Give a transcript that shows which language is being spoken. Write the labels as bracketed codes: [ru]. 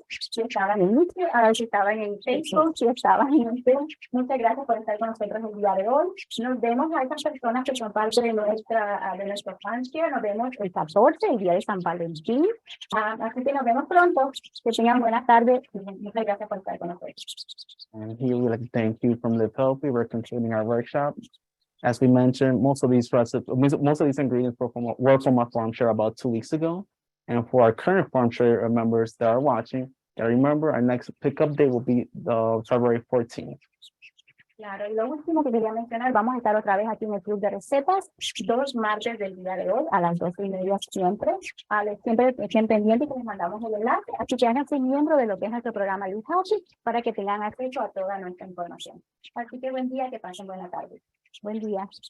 [es] Si estaban en YouTube, si estaban en Facebook, si estaban en YouTube, muchas gracias por estar con nosotros el día de hoy. Nos vemos a estas personas que son parte de nuestro fanshare. Nos vemos el 14, el día de San Valentín. Así que nos vemos pronto. Que tengan buenas tardes. Muchas gracias por estar con nosotros. [en] And here we like to thank you from Live Healthy. We're continuing our workshop. As we mentioned, most of these ingredients were from our farm share about 2 weeks ago. And for our current farm share members that are watching, remember our next pickup date will be February 14th. [es] Claro, y lo último que quería mencionar, vamos a estar otra vez aquí en el Club de Recetas, 2 martes del día de hoy, a las 12:30 siempre. Siempre estén pendientes que les mandamos el enlace, así que háganse miembro de lo que es nuestro programa Live Healthy para que tengan acceso a toda nuestra información. Así que buen día, que pasen buena tarde. Buen día.